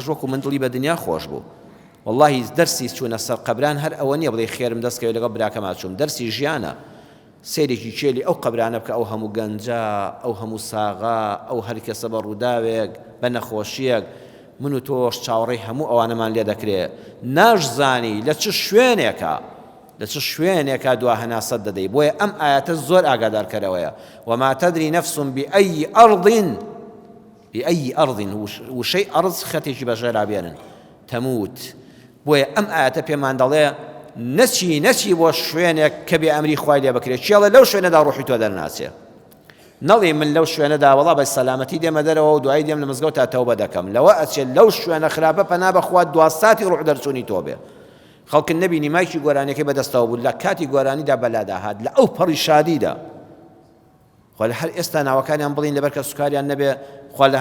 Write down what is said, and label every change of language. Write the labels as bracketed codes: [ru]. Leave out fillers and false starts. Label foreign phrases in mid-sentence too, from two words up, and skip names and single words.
[ckb] وەکو من دڵی بە دنیا خۆش بوو واللهی دەرسی چوونە سەر قەبران هەر ئەوە نییە بڵێ خێرم دەستکەوێت لەگەڵ براکەما چووم دەرسی ژیانە سێرێکی چێلی ئەو قەبرانە بکە ئەو هەموو گەنجە ئەو هەموو ساغا ئەو هەر کەسە بە ڕووداوێک بە نەخۆشیەک من و تۆش چاوەڕێی هەموو ئەوانەمان لێ دەکرێت ناشزانی لە چ شوێنێکە دوا هەناسەت دەدەی بۆیە ئەم ئاەتە زۆر ئاگادارکەرەوەیە [ar] وما تدري نفس بأي [ckb] أرض وشەی ئەرض خەتێکی بەژێرا بێنن تەموت بۆیە ئەم ئاەتە پێمان دەڵێ نەچی بۆ شوێنێک کە بێ ئەمری خوای لێ بکرێت چێڵە لەو شوێنەدا ڕوحی تۆ دەرناچێ نەڵێ من لەو شوێنەدا وەڵا بە سەلامەتی دێمە دەرەوە و دوای دێم لە مزگەوت تا تەوبە دەکەم لەوە ئەچێت لەو شوێنە خراپە پەنا بەخوا دواساتی ڕوح دەرچوونی تۆ بێ خەڵک نەبینی مایکی گۆرانیەکەی بەدەستەوە بوو لە کاتی گۆرانیدا بەلادا هات لە ئەو پەڕی شادیدا خۆ لە هەر ئێستا ناوەکانیان بڵین لەبەر کە سوکاریان نەبێ خوا لە